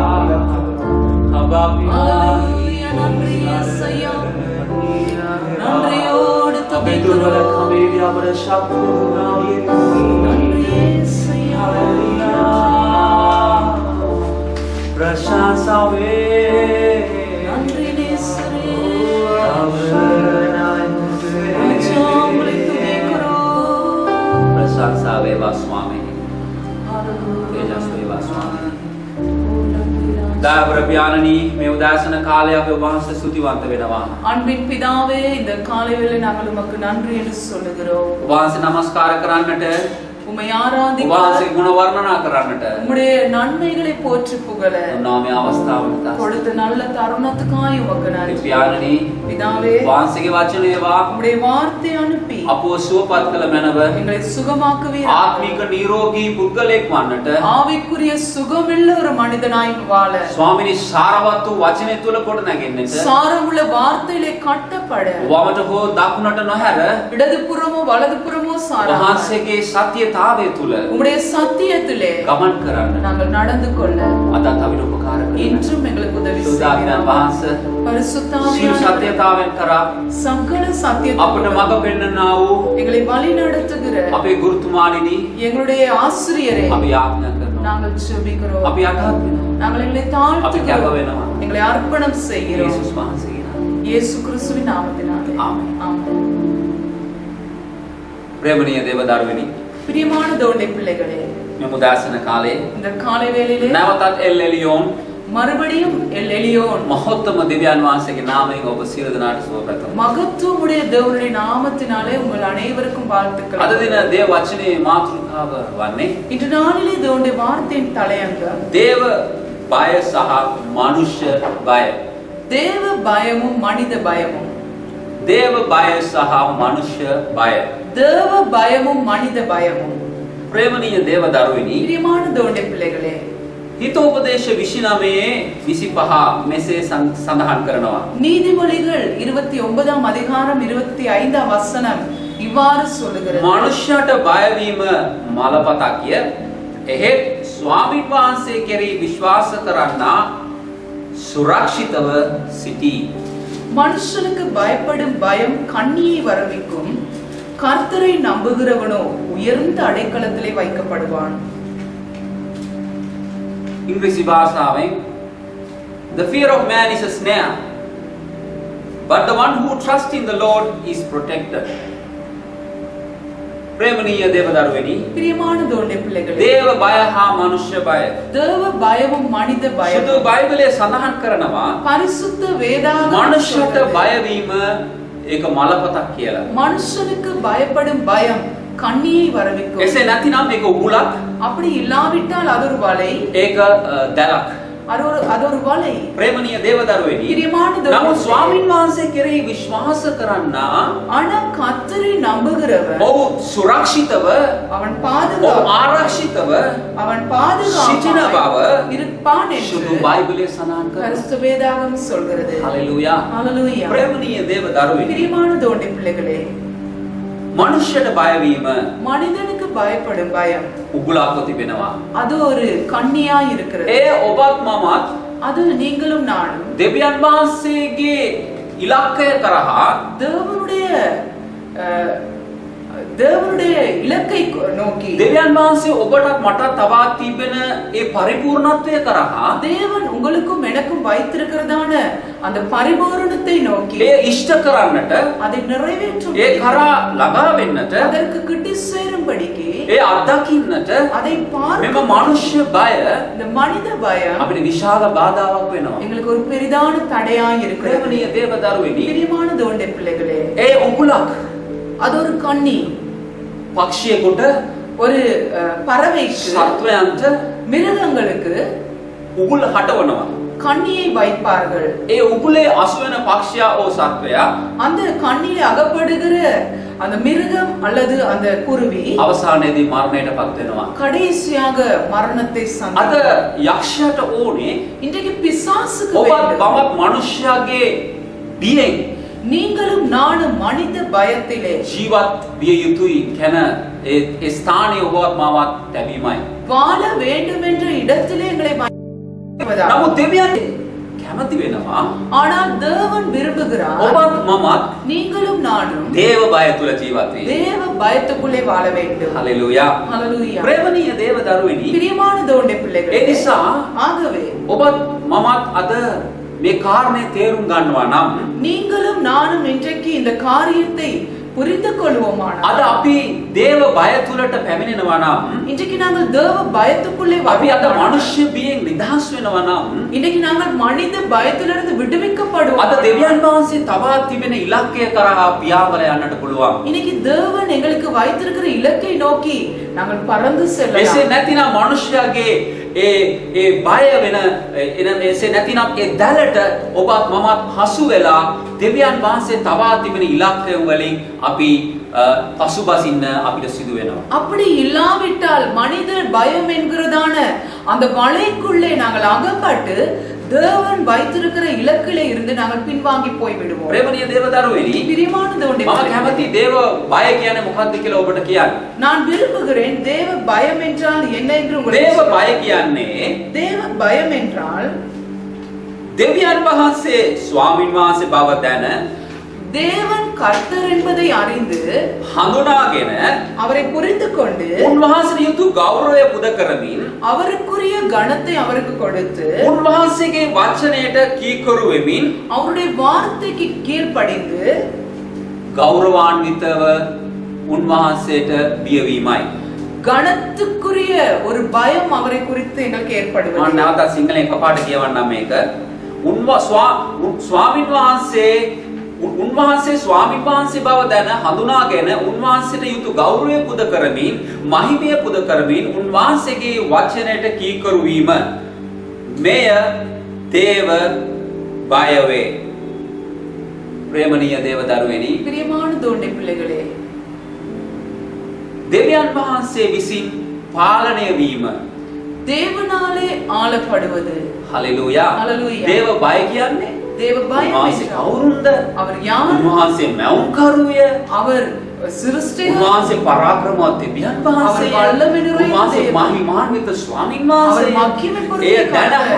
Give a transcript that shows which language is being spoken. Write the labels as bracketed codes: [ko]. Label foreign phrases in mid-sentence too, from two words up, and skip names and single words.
[ta] ஹalleluya. நன்றி இயேசுயா. நன்றியோடு துதிக்கிறோம். நன்றி இயேசுயா. பிரசன்சாவே நன்றி நேசரே. प्रशंसा वेवा स्वामी तेजस्वी वा स्वामी दाबर प्याननी मे उदासन काले [si] අපේ වහන්සේ ස්තුතිවන්ත වෙනවා. [ta] அன்பின் பிதாவே, இந்த காலை வேளை நாங்கள் உமக்கு நன்றி என்று சொல்லுகிறோம். [si] වහන්සේ නමස්කාර කරන්නට [ta] உம்மை ஆராதிக்க [si] වහන්සේ ගුණ වර්ණනා කරන්නට [ta] உம்முடைய நன்மைகளை போற்றி புகழ [si] නාමයේ අවස්ථාවට [ta] கொடுத்த நல்ல தருணத்துக்காய் உமக்கு நன்றி. प्याननी பிதாவே, [si] වහන්සේගේ වචනේවා [ta] உம்முடைய வார்த்தை அனுப்பி [si] අපව සුවපත් කළ මැනව [ta] எங்களை சுகமாக்குவீராக. [si] ආත්මික නිරෝගී පුද්ගලෙක් වන්නට [ta] ஆவிக்குரிய சுகமுள்ள ஒரு மனிதனாய் வாழ [si] ස්වාමිනී සාරවත් වූ වචනය තුල කොට නැගෙන්නට [ta] சாரமுள்ள வார்த்தையிலே கட்டப்பட [si] වමට හෝ දකුණට නොහැර [ta] இடதுபுறமோ வலதுபுறமோ சாராமல் [si] වහන්සේගේ සත්‍යතාවය තුල [ta] உம்முடைய சத்தியத்திலே [si] ගමන් කරන්න [ta] நாங்கள் நடந்து கொள்ள [si] අදත් අපිට උපකාර කරන්න. [ta] இன்றும் எங்களுக்கு உதவி [si] සුදාත්මයන් [ta] செய்வீராக. [si] වහන්සේ [ta] பரிசுத்த [si] සියලු [ta] ஆவியானவரே, [si] සත්‍යතාවෙන් කරා [ta] சகல [si] අපට [ta] சத்தியத்தை [si] මඟ පෙන්වනා වූ [ta] எங்களை வழி நடத்துகிற [si] අපේ ගුරුතුමාණිනි [ta] எங்களுடைய ஆசிரியரே [si] අපි යාඥා කරනවා. [ta] நாங்கள் ஜெபிக்கிறோம். [si] අපි අටහත් වෙනවා. [ta] நாங்கள் எங்களை [si] අපි [ta] தாழ்த்துகிறோம். [si] කැප වෙනවා. [ta] எங்களை அர்ப்பணம் செய்கிறோம். [si] යේසුස් වහන්සේගේ නාමයෙන්. [ta] இயேசு கிறிஸ்துவின் நாமத்தினாலே ஆமென். ஆமென். [si] ප්‍රේමණීය දේවදරුවනි, [ta] பிரியமான தேவனுடைய பிள்ளைகளே, [si] මේ මුදාසන කාලේ [ta] இந்த காலை வேளையிலே [si] නැවතත් එල්එලියෝන් [ta] மறுபடியும் எலியோன் [si] මහෝත්තම දෙවියන් වහන්සේගේ නාමයෙන් ඔබ සියලු දෙනාට සුව පැතුම්. [ta] மகத்துவமுடைய தேவனுடைய நாமத்தினாலே உங்கள் அனைவருக்கும் வாழ்த்துக்கள். [si] අද දින දේව වචනේ මාතෘකාව වන්නේ [ta] இன்று நாளிலே தேவனுடைய வார்த்தையின் தலையங்கம் [si] දේව බය සහ මනුෂ්‍ය බය. [ta] தேவ பயமும் மனித பயமும். [si] දේව බය සහ මනුෂ්‍ය බය. [ta] தேவ பயமும் மனித பயமும். [si] ප්‍රේමණීය දේවදරුවනි, [ta] பிரியமான தேவனுடைய பிள்ளைகளே, [si] හිතෝපදේශ 29:25 මෙසේ සඳහන් කරනවා. [ta] நீதிமொழிகள் 29ஆம் அதிகாரம் 25ஆம் வசனம் இவ்வாறு சொல்லுகிறது. [si] මනුෂ්‍යයට බය වීම මලපතක්ය. එහෙත් ස්වාමීන් වහන්සේ කෙරෙහි විශ්වාස කරන්නා සුරක්ෂිතව සිටී. [ta] மனுஷனுக்கு பயப்படும் பயம் கண்ணியை வரவிக்கும், கர்த்தரை நம்புகிறவனோ உயர்ந்த அடைக்கலத்திலே வைக்கப்படுவான். [si] ඉංග්‍රීසි භාෂාවෙන් [en] the fear of man is a snare, but the one who trusts in the Lord is protected. [si] ප්‍රේමණීය දේවදරුවනි, [ta] பிரியமான தேவனுடைய பிள்ளைகளே, [si] දේව බය හා මනුෂ්‍ය බය [ta] தேவ பயமும் மனித [si] සුදු [ta] பயமும் [si] බයිබලයේ සඳහන් කරනවා [ta] பரிசுத்த வேதாகமம் [si] මනුෂ්‍යට [ta] சொல்கிறது. [si] බය වීම ඒක මලපතක් කියලා. [ta] மனுஷனுக்கு பயப்படும் பயம் கண்ணியை வரவிக்கும். [si] එසේ නැතිනම් මේක උගුලක්, [ta] அப்படி இல்லாவிட்டால் அது ஒரு வலை, [si] ඒක දැලක්. [ta] அது ஒரு வலை. [si] ප්‍රේමණීය දේවදරුවනි, [ta] பிரியமான தேவனுடைய [si] නමුත් [ta] பிள்ளைகளே, [si] ස්වාමීන් වහන්සේ කෙරෙහි විශ්වාස කරන්නා [ta] ஆனா கர்த்தரை நம்புகிறவன் [si] ඔහු සුරක්ෂිතව, [ta] அவன் [si] ඔහු [ta] பாதுகாப்பான், [si] ආරක්ෂිතව [ta] அவன் [si] සිටින බව [ta] பாதுகாப்பான் இருப்பான் [si] සුදු [ta] என்று [si] බයිබලයේ සඳහන් කරනවා. [ta] பரிசுத்த வேதாகமம் சொல்கிறது. [si] හalleluya. [ta] ஹalleluya. [si] ප්‍රේමණීය දේවදරුවනි, [ta] பிரியமான தேவனுடைய பிள்ளைகளே, [si] මනුෂ්‍යයට බය වීම [ta] மனிதனுக்கு பயப்படும் பயம் [si] උගුලක්ව තිබෙනවා. [ta] அது ஒரு கண்ணியாய் இருக்கிறது. [si] ඒ ඔබත් මමත් [ta] அது நீங்களும் நானும் [si] දෙවියන් වහන්සේගේ ඉලක්කය කරහා [ta] தேவனுடைய இலக்கை நோக்கி [si] දෙවියන් වහන්සේ ඔබටත් මටත් තවා තිබෙන ඒ පරිපූර්ණත්වය කරහා [ta] தேவன் உங்களுக்கும் எனக்கும் வைத்திருக்கிறதான அந்த பரிபூரணத்தை நோக்கி [si] ඒ ඉෂ්ට කරන්නට, [ta] அதை நிறைவேற்றும் [si] ඒ කරා ළඟා වෙන්නට, [ta] அதற்கு கிட்டி சேரும்படிக்கு [si] ඒ අත්දකින්නට [ta] அதை [si] මෙම [ta] பார்க்க [si] මනුෂ්‍ය බය [ta] இந்த மனித பயம் [si] අපිට විශාල බාධාවක් වෙනවා. [ta] எங்களுக்கு ஒரு பெரிதான தடையாய் இருக்கிறது. [si] ප්‍රේමණීය දේවදරුවනි, [ta] பிரியமான தேவனுடைய பிள்ளைகளே, [si] ඒ උගුලක් [ta] அது ஒரு கண்ணி. [si] පක්ෂියෙකුට [ta] ஒரு பறவைக்கு, [si] සත්වයන්ට [ta] மிருகங்களுக்கு [si] උගුල හටවනවා. [ta] கண்ணியை வைப்பார்கள். [si] ඒ උගුලේ අසුවෙන පක්ෂියා ඕ සත්වයා [ta] அந்த கண்ணிலே அகப்படுகிற அந்த மிருகம் அல்லது அந்த குருவி [si] අවසානයේදී මරණයටපත් වෙනවා. [ta] கடைசியாக மரணத்தை [si] අද [ta] சந்திக்கும். [si] යක්ෂයාට ඕනේ [ta] இன்றைக்கு பிசாசுக்கு [si] ඔබත් [ta] வேண்டும். [si] මමත් මිනිස්යාගේ බියෙන් [ta] நீங்களும் நானும் மனித பயத்திலே [si] ජීවත් විය යුතුයි කියන ඒ ස්ථානයේ ඔබවත් මමත් ලැබීමයි. [ta] வாழ வேண்டும் என்ற இடத்திலே எங்களை வைப்பதா. [si] නමුත් දෙවියන් කැමති වෙනවා [ta] ஆனால் தேவன் விரும்புகிறார் [si] ඔබත් මමත් [ta] நீங்களும் நானும் [si] දේව බය තුල ජීවත් වෙන්න. [ta] தேவ பயத்துக்குள்ளே வாழ வேண்டும். [si] හලෙලූයා. [ta] ஹalleluya. [si] ප්‍රේමණීය දේව දරුවෙනි, [ta] பிரியமான தேவனுடைய [si] ඒ [ta] பிள்ளைகளே, [si] නිසා [ta] ஆகவே [si] ඔබත් මමත් අද මේ කාරණේ තේරුම් ගන්නවා නම් [ta] நீங்களும் நானும் இன்றைக்கு இந்த காரியத்தை புரிந்து கொள்வோமானால், [si] අද අපි දේව බය තුලට පැමිණෙනවා නම්, [ta] இன்றைக்கு நாங்கள் தேவ பயத்துக்குள்ளே [si] අපි අද [ta] வருவோமானால், [si] මනුෂ්‍ය බියෙන් නිදහස් වෙනවා නම්, [ta] இன்றைக்கு நாங்கள் மனித பயத்திலிருந்து விடுவிக்கப்படுவோம். [si] අද දෙවියන් වහන්සේ තබා තිබෙන ඉලක්කය කරා පියාඹර යන්නට පුළුවන්. [ta] இன்னைக்கு தேவன் எங்களுக்கு வைத்திருக்கிற இலக்கை நோக்கி நாங்கள் பறந்து [si] එසේ [ta] செல்லலாம். [si] නැතිනම් මනුෂ්‍යයාගේ ඒ බය වෙන එසේ නැතිනම් ඒ දැලට ඔබත් මමත් හසු වෙලා දෙවියන් වහන්සේ තබා තිබෙන ඉලක්කයන් වලින් අපි පසුබසින්න අපිට සිදු වෙනවා. [ta] அப்படி இல்லாவிட்டால் மனித பயம் என்கிறதான அந்த வலைக்குள்ளே நாங்கள் அகப்பட்டு தேவன் வைத்திருக்கிற இலக்கிலே இருந்து நாங்கள் பின்வாங்கி போய் விடுவோம். [si] ප්‍රේමණීය දේව දරුවෙනි, [ta] பிரியமான தேவனுடைய [si] මම [ta] பிள்ளைகளே, [si] කැමති දේව බය කියන්නේ මොකක්ද කියලා ඔබට කියන්න. [ta] நான் விரும்புகிறேன் தேவ பயம் என்றால் என்ன என்று உங்களுக்கு [si] දේව [ta] சொல்ல. [si] බය කියන්නේ [ta] தேவ பயம் என்றால் [si] දෙවියන් වහන්සේ ස්වාමින් වහන්සේ බව දැන [ta] தேவன் கர்த்தர் என்பதை அறிந்து [si] හඳුනාගෙන [ta] அவரை புரிந்து கொண்டு [si] උන්වහන්සේ යුතු ගෞරවය පුද කරමින් [ta] அவருக்குரிய கணத்தை அவருக்கு கொடுத்து [si] උන්වහන්සේගේ වචනයට කීකරු වෙමින් [ta] அவருடைய வார்த்தைக்கு கீழ்ப்படிந்து [si] ගෞරවාන්විතව උන්වහන්සේට බියවීමයි. [ta] கணத்துக்குரிய ஒரு பயம் அவரை குறித்து எங்களுக்கு [si] මම [ta] ஏற்படுவது. [si] නැවතත් සිංහලෙන් එකපාරට කියවන්නම් මේක. ස්වාමින් වහන්සේ ස්වාමින් වහන්සේ බව දැන හඳුනාගෙන උන්වහන්සේට යුතු ගෞරවය පුද කරමින් මහිමය පුද කරමින් උන්වහන්සේගේ වචනයට කීකරු වීම මෙය දේව බය වේ. ප්‍රේමණීය දේව දරුවෙනි, [ta] பிரியமான தேவனுடைய பிள்ளைகளே, [si] දෙවියන් වහන්සේ විසින් පාලනය වීම. [ta] தேவனாலே ஆளப்படுவது. [si] හලෙලූයා. හලෙලූයා. දේව බය කියන්නේ [ta] தேவ பயம் [si] උන්වහන්සේ [ta] என்றால் [si] කවුරුන්ද? [ta] அவர் யார்? [si] උන්වහන්සේ මැවුම්කරුය. [ta] அவர் சிருஷ்டிகர். [si] උන්වහන්සේ පරාක්‍රමවත් දෙවියන් වහන්සේ. [ta] அவர் வல்லமை நிறைந்த [si] උන්වහන්සේ [ta] தேவன். [si] මහිමාන්විත ස්වාමීන් [ta] அவர் [si] වහන්සේ. [ta] மகிமை பொருந்திய [si] ඒ දැන [ta] கர்த்தர்.